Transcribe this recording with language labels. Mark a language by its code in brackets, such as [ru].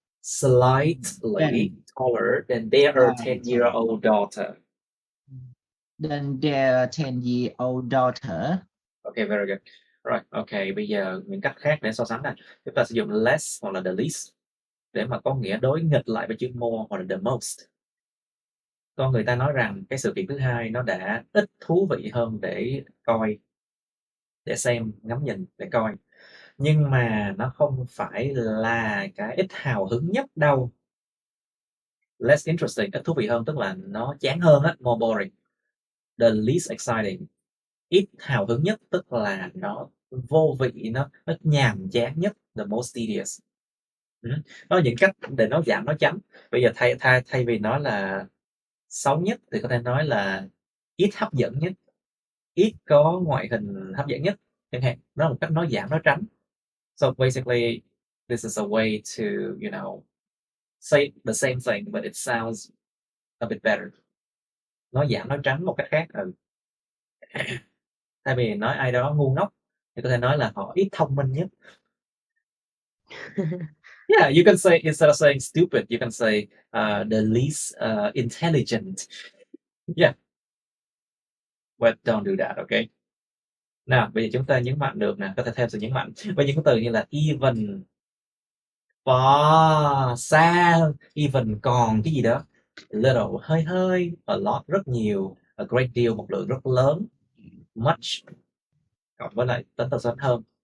[en] Slightly taller than their 10-year-old daughter. Than their 10-year-old daughter. Okay, very good. [vi] Rồi, ok, bây giờ những cách khác để so sánh này, chúng ta sử dụng less hoặc là the least để mà có nghĩa đối nghịch lại với chữ more hoặc là the most. Con người ta nói rằng cái sự kiện thứ hai nó đã ít thú vị hơn để coi, để xem, ngắm nhìn, để coi. Nhưng mà nó không phải là cái ít hào hứng nhất đâu. [en] Less interesting, [vi] ít thú vị hơn tức là nó chán hơn á, [en] more boring. The least exciting, [vi] ít hào hứng nhất tức là nó vô vị, nó nhàm chán nhất, [en] the most tedious. [vi] Đó là những cách để nó giảm, nó tránh. Bây giờ thay vì nói là xấu nhất thì có thể nói là ít hấp dẫn nhất, ít có ngoại hình hấp dẫn nhất chẳng hạn. Đó là một cách nói giảm, nó tránh. [en] So basically this is a way to, you know, say the same thing but it sounds a bit better. [vi] Nói giảm, nói tránh một cách khác. Thay vì nói ai đó ngu ngốc thì có thể nói là họ ít thông minh nhất. [en] Yeah, you can say, instead of saying stupid, you can say the least intelligent. Yeah, but don't do that, okay? [vi] Nào, bây giờ chúng ta nhấn mạnh được nè, có thể thêm sự nhấn mạnh với những cái từ như là even, far, xa hơn, even còn cái gì đó, little, hơi hơi, a lot, rất nhiều, a great deal, một lượng rất lớn, much, cộng với lại tính từ sớm hơn.